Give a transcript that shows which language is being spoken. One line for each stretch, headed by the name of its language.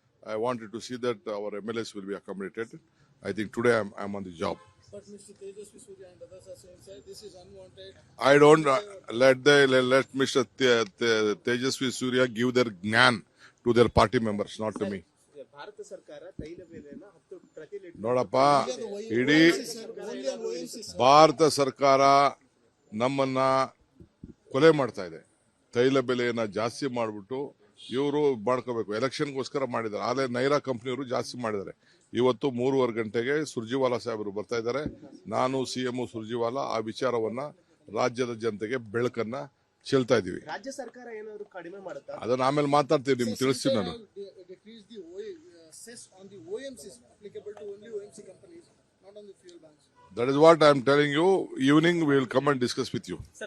English: I wanted to see that our MLAs will be accommodated. I think today I'm on the job. But Mr. Tejasvi Surya and others are saying, sir, this is unwanted. I don't let Mr. Tejasvi Surya give their gnan to their party members, not to me.
Kannada: Bharat ಸರ್ಕಾರ ತೈಲ ಬೆಲೆಯನ್ನು 10 ಪ್ರತಿ litre ನೋಡಪ್ಪ, ಇಡೀ ಭಾರತ ಸರ್ಕಾರ ನಮ್ಮನ್ನ ಕೊಲೆ ಮಾಡ್ತಾ ಇದೆ. ತೈಲ ಬೆಲೆಯನ್ನ ಜಾಸ್ತಿ ಮಾಡಿಬಿಟ್ಟು ಇವರು ಮಾಡ್ಕೋಬೇಕು, ಎಲೆಕ್ಷನ್ಗೋಸ್ಕರ ಮಾಡಿದ್ದಾರೆ. ಆಲೇ ನೈರಾ ಕಂಪ್ನಿಯವರು ಜಾಸ್ತಿ ಮಾಡಿದ್ದಾರೆ. ಇವತ್ತು 3:30 ಗಂಟೆಗೆ ಸುರ್ಜಿವಾಲಾ ಸಾಹೇಬರು ಬರ್ತಾ ಇದ್ದಾರೆ. ನಾನು ಸಿಎಂ ಸುರ್ಜಿವಾಲಾ ಆ ವಿಚಾರವನ್ನ ರಾಜ್ಯದ ಜನತೆಗೆ ಬೆಳಕನ್ನ ಚೆಲ್ತಾ ಇದೀವಿ. ರಾಜ್ಯ ಸರ್ಕಾರ ಏನಾದರೂ ಕಡಿಮೆ ಮಾಡುತ್ತಾ? ಅದನ್ನ ಆಮೇಲೆ ಮಾತಾಡ್ತೀನಿ, ನಿಮ್ಗೆ ತಿಳಿಸ್ತೀನಿ ನಾನು.
English: Decrease the cess on the OMCs applicable to only OMC companies, not on the fuel banks. That is what I am telling you. Evening we will come and discuss with you.